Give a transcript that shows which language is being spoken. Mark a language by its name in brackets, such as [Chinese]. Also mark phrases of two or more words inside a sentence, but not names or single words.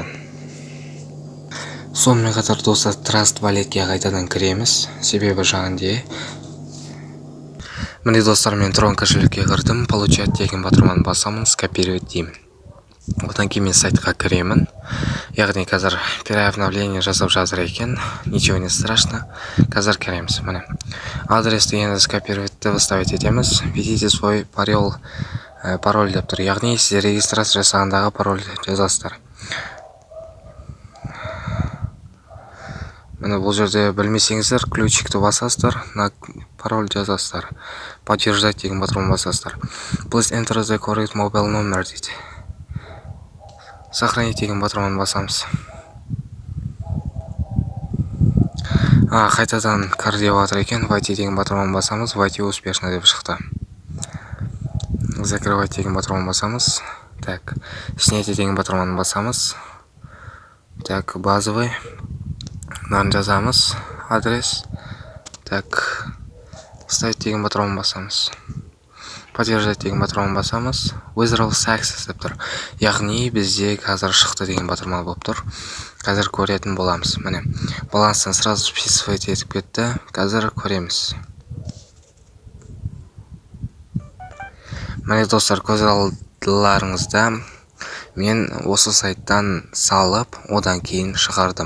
[Kazakh] Сонымен қатар достар, Trust Walletке қайтадан кіреміз. Себебі жаңағыдай. Міне достар, мен Tron кошелекке кірдім. Получать деген батырманы басамын, скопировать деймін. Одан кейін мен сайтқа кіремін. Яғни қазір переобновление жасап жатыр екен. [Russian] Ничего не страшно. [Kazakh] Қазір кіреміз. Міне. Адресті енді [Russian] скопировать выставить [Kazakh] етеміз. [Russian] Введите свой пароль [Kazakh] деп тұр. Яғни сіздер регистрация жасағандағы пароль жазасыздар. Міне бұл жерде білмесеңіздер, ключикті басасыздар, [Russian] на пароль [Kazakh] жазасыздар. Подтверждать деген батырманы басасыздар. [English] Please enter the correct mobile number дейді. [Kazakh] Сохранить деген батырманы басамыз. Қайтадан кір деп жатыр екен. Войти деген батырманы басамыз. [Russian] Войти успешно [Kazakh] деп шықты. Закрывать деген батырманы басамыз. [Russian] Так, снятие [Kazakh] деген батырманы басамыз. [Russian] Так, базовый. [Kazakh] Мынаны жазамыз. Адрес. [Russian] Так, ставить [Kazakh] деген батырманы басамыз. Подтверждать деген батырманы басамыз. [English] Withdraw success [Kazakh] деп тұр. Яғни бізде қазір шықты деген батырма болып тұр. Қазір көретін боламыз. Міне, баланстан сразу спецификация етіп кетті. Қазір көреміз. Міне достар, көз алдыларыңызда мен осы сайттан салып, одан кейін шығардым.